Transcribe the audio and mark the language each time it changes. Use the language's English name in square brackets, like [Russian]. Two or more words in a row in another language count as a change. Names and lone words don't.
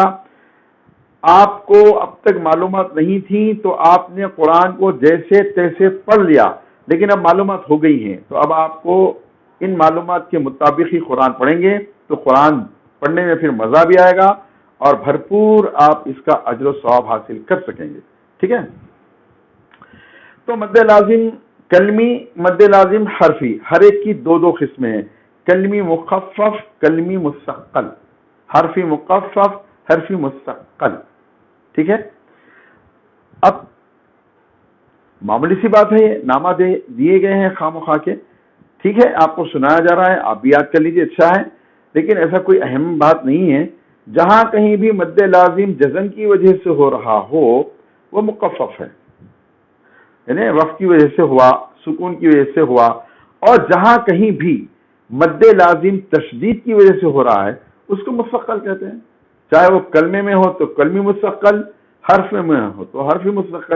[Urdu] آپ کو اب تک معلومات نہیں تھی تو آپ نے قرآن کو جیسے تیسے پڑھ لیا، لیکن اب معلومات ہو گئی ہیں تو اب آپ کو ان معلومات کے مطابق ہی قرآن پڑھیں گے تو قرآن پڑھنے میں پھر مزہ بھی آئے گا اور بھرپور آپ اس کا اجر و ثواب حاصل کر سکیں گے، ٹھیک ہے۔ تو مد لازم کلمی، مد لازم حرفی، ہر ایک کی دو قسمیں ہیں، کلمی مخفف، کلمی مستقل، حرفی مخفف، حرفی مستقل، ٹھیک ہے۔ اب معمولی سی بات ہے، یہ نامہ دیے گئے ہیں خام و خواہ کے، ٹھیک ہے، آپ کو سنایا جا رہا ہے، آپ بھی یاد کر لیجئے، اچھا ہے، لیکن ایسا کوئی اہم بات نہیں ہے۔ جہاں کہیں بھی مد لازم جزم کی وجہ سے ہو رہا ہو وہ مخفف ہے، یعنی وقف کی وجہ سے ہوا، سکون کی وجہ سے ہوا، اور جہاں کہیں بھی مد لازم تشدید کی وجہ سے ہو رہا ہے اس کو مستقل کہتے ہیں، چاہے وہ کلمے میں ہو تو کلمی مستقل، حرف میں ہو تو حرفی مستقل۔